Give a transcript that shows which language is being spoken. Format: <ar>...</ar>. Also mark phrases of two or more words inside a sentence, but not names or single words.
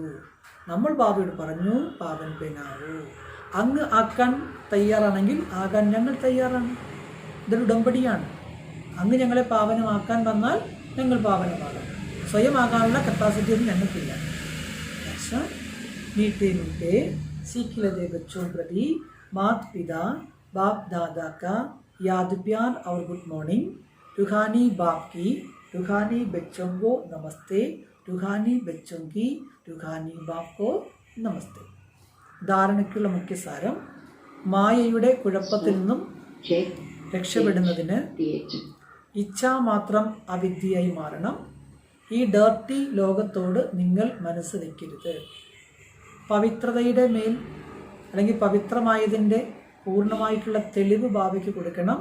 <ml>നമ്മൾ ബാബയോട് പറഞ്ഞു,</ml> <hi>पावन बनाओ.</hi> <ml>അങ്ങ് ആക്കാൻ തയ്യാറാണെങ്കിൽ ആകാൻ ഞങ്ങൾ തയ്യാറാണ്. ഇതൊരു ഉടമ്പടിയാണ്. അങ്ങ് ഞങ്ങളെ പാവനമാക്കാൻ വന്നാൽ ഞങ്ങൾ പാവനമാകാം. സ്വയം ആകാനുള്ള കപ്പാസിറ്റി ഒന്നും ഞങ്ങൾക്കില്ല.</ml> <hi>പക്ഷേ मीठे मीठे सीख लदे बच्चों प्रति मात पिता बाप दादा का याद प्यार और</hi> <en>good morning.</en> <hi>रूहानी बाप की रूहानी बच्चों को नमस्ते. रूहानी बच्चों की रूहानी बाप को नमस्ते.</hi> <ml>ധാരണയ്ക്കുള്ള മുഖ്യ സാരം, മായയുടെ കുഴപ്പത്തിൽ നിന്നും രക്ഷപ്പെടുന്നതിന് ഇച്ഛാമാത്രം അവിദ്യയായി മാറണം. ഈ ഡേർട്ടി ലോകത്തോട് നിങ്ങൾ മനസ്സ് വയ്ക്കരുത്. പവിത്രതയുടെ മേൽ അല്ലെങ്കിൽ പവിത്രമായതിൻ്റെ പൂർണ്ണമായിട്ടുള്ള തെളിവ് ഭാവിക്ക് കൊടുക്കണം.</ml>